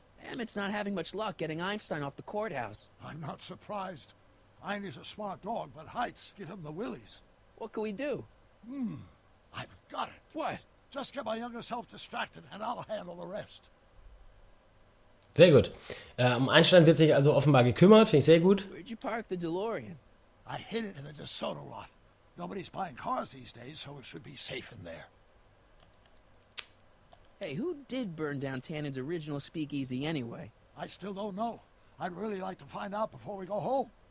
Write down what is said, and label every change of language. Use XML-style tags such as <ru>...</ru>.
<en>Emmett's not having much luck getting Einstein off the courthouse. I'm not surprised. Einie's a smart dog, but heights give him the willies. What can we do? I've got it. What? Just get my younger self distracted, and I'll handle the rest.</en> <de>Sehr gut. Um Einstein wird sich also offenbar gekümmert, finde ich sehr gut.</de> <en>Where'd you park the DeLorean? I hid it in the DeSoto lot. Nobody's buying cars these days, so it should be safe in there. Hey, who did burn down Tannen's original speakeasy anyway? I still don't know. I'd really like to find out before we go home.</en>